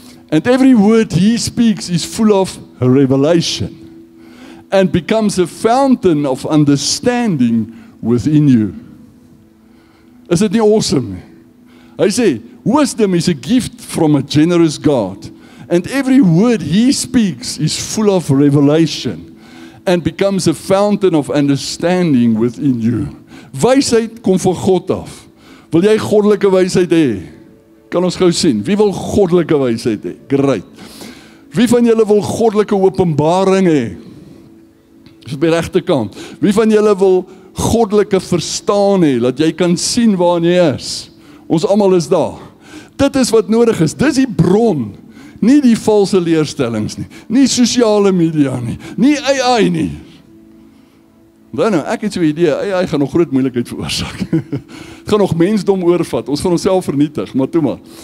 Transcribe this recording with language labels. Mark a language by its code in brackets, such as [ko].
[en] And every word he speaks is full of revelation and becomes a fountain of understanding within you. [af] Is dit nie awesome nie? Hy sê, [en] wisdom is a gift from a generous God. And every word he speaks is full of revelation and becomes a fountain of understanding within you. [af] Wysheid kom van God af. Wil jy goddelike wysheid hê? Kan ons gou sien. Wie wil goddelike wysheid hê? Great. Wie van julle wil goddelike openbaring hê? Dis op die regte kant. Wie van julle wil goddelike verstaan hê, dat jy kan sien waar jy is? Ons almal is daar. Dit is wat nodig is. Dis die bron. Nie die valse leerstellings nie. Nie sosiale media nie. Nie AI nie. Dan nou, ek het so 'n idee, AI gaan nog groot moeilikheid veroorsaak. Het gaan nog mensdom oorvat. Ons gaan onsself vernietig, maar toe maar.